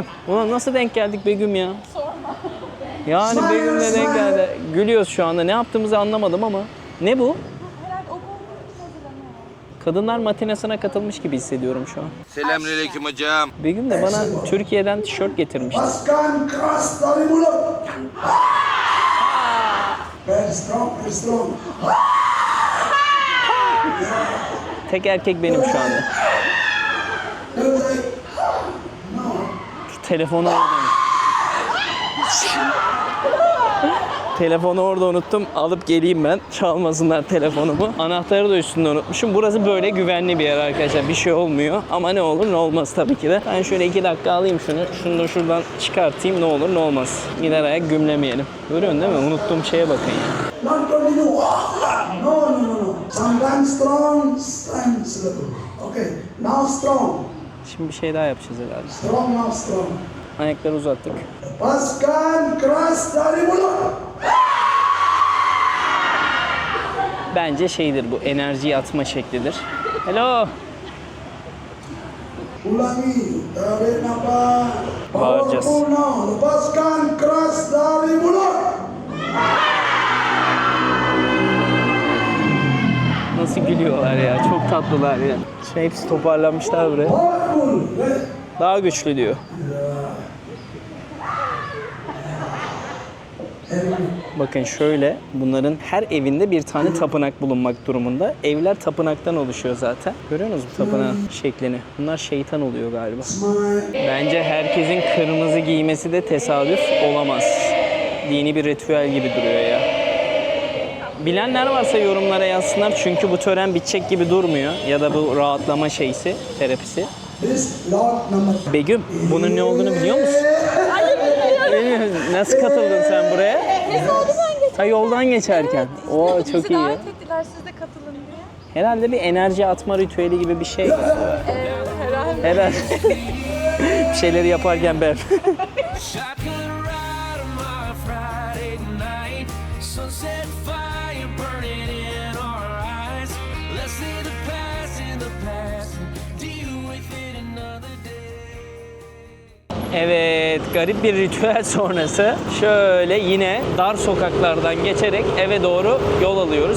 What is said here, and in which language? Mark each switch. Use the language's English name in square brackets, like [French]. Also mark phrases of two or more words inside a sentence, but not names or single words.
[Turkish] Ulan nasıl denk geldik Begüm ya? Yani Begüm'le denk geldi. Gülüyoruz şu anda. Ne yaptığımızı anlamadım ama. Ne bu? Kadınlar matinesine katılmış gibi hissediyorum şu an. Selamünaleyküm hocam. Begüm de bana Türkiye'den tişört getirmişti. [Indonesian] Lepaskan keras dari mulut. [English] Very strong, very strong. [Turkish] Tek erkek benim şu anda. Telefonu orada. Telefonu orada unuttum. Alıp geleyim ben. Çalmasınlar telefonumu. Anahtarı da üstünde unutmuşum. Burası böyle güvenli bir yer arkadaşlar. Bir şey olmuyor. Ama ne olur ne olmaz tabii ki de. Ben şöyle 2 dakika alayım şunu. Şunu da şuradan çıkartayım. Ne olur ne olmaz. Gider ayak gümlemeyelim. Görüyorsun değil mi? Unuttuğum şeye bakın ya. [English] Not continue. No. Sometimes strong, sometimes little. Okay. Now strong. [Turkish] Şimdi bir şey daha yapacağız herhalde. [English] Strong, now strong. [Turkish] Ayakları uzattık. [Indonesian] Lepaskan keras dari mulut. [Turkish] Bence şeydir bu. Enerjiyi atma şeklidir. [English] Hello. [Indonesian] Ulangi. Tarik nafas. [Turkish] Bağıracağız. [English] Powerful now. [Indonesian] Lepaskan keras dari mulut. [Turkish] Nasıl gülüyorlar ya. Çok tatlılar ya. Hepsi toparlanmışlar buraya. [English] Powerful. [Turkish] Daha güçlü diyor. Bakın şöyle, bunların her evinde bir tane tapınak bulunmak durumunda. Evler tapınaktan oluşuyor zaten. Görüyor musunuz tapınağın şeklini? Bunlar şeytan oluyor galiba. Bence herkesin kırmızı giymesi de tesadüf olamaz. Dini bir ritüel gibi duruyor ya. Bilenler varsa yorumlara yazsınlar çünkü bu tören bitecek gibi durmuyor. Ya da bu rahatlama şeysi, terapisi. [English] This lot number. [Turkish] Begüm, bunun ne olduğunu biliyor musun? Bilmiyorum. Nasıl katıldın sen buraya? Ha, yoldan geçerken. Oo, çok iyi ya. davet ettiler, siz de katılın diye. Herhalde bir enerji atma ritüeli gibi bir şey. Herhalde. Herhalde. Bir şeyleri yaparken ben. Evet, garip bir ritüel sonrası şöyle yine dar sokaklardan geçerek eve doğru yol alıyoruz.